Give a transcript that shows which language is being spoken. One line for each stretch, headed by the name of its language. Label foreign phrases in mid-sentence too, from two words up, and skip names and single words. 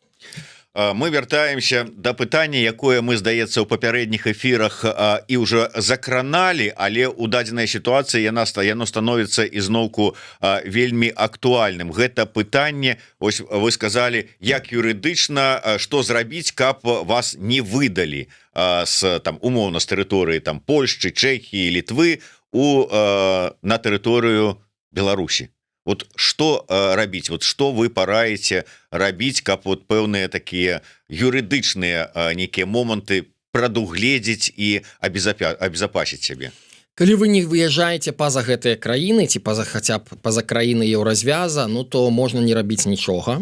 Belarusian: Мы вяртаемся да пытання, якое мы, здаецца, у папярэдніх эфірах і ўжо закраналі, але ў дадзенай сітуацыі яно становіцца ізноўку вельмі актуальным. Гэта пытанне, ось вы сказалі, як юрыдычна, што зрабіць, каб вас не выдалі умоўна з тэрыторыі Польшчы, Чэхіі, Літвы на тэрыторыю Беларусі.
Russian: Вот что
Belarusian: рабіць,
Russian: вот что
Belarusian: вы параеце рабіць, каб вот пэўныя такія юрыдычныя нейкія моманты прадугледзець і абезапасіць сябе? Калі вы не выязджаеце па-за гэтыя краіны ці хаця б па-за краіны еўразвяза, ну то можна не рабіць нічога.